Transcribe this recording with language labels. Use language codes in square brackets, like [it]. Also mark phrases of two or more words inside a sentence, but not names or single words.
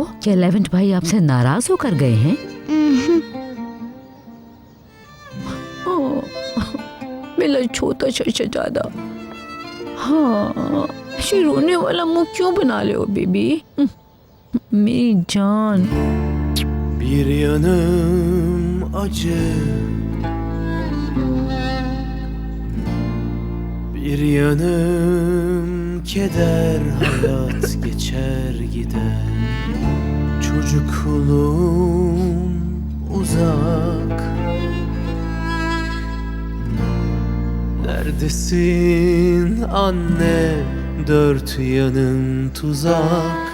[hi] क्या लेवेंट भाई आपसे नाराज होकर गए हैं? मेरा छोटा शहजादा, हाँ, ऐसे रोने वाला मुंह क्यों बना ले हो बेबी? मेरी जान। [tr] Bir yanım acı, bir yanım keder, hayat geçer gider. Çocukluğum uzak, neredesin anne, dört yanın tuzak.